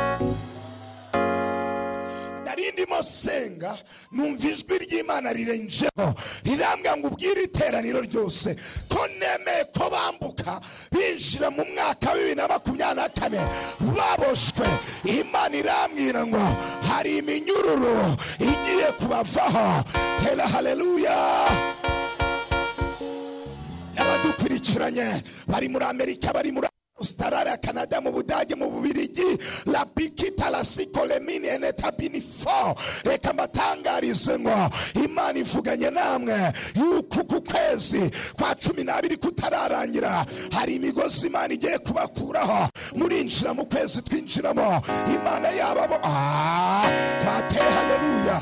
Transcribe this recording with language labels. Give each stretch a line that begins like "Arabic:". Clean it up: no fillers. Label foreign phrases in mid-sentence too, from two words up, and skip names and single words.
Kinyarwanda: Ndimo senga numva ijwi ry'Imana rirenjeho rirambwira ngo ubwire iteraniro ryose ko nemeye ko bambuka binjira mu mwaka wa 2024 baboshwe. Imana irambwira ngo hari iminyururu igiye kubavaho. Tera haleluya. N'abadukurikiranye bari muri Amerika, bari muri Australia, Canada, mu Budage, mu Bubiligi, la bikita la sikolemini enetabini fo. Reka mbatangarize ngo Imana ivuganye namwe yuko ku kwezi kwa 12 kutararangira hari imigozi Imana igiye kubakuraho. Murinjira mu kwezi twinjiramo, Imana yababo bate haleluya.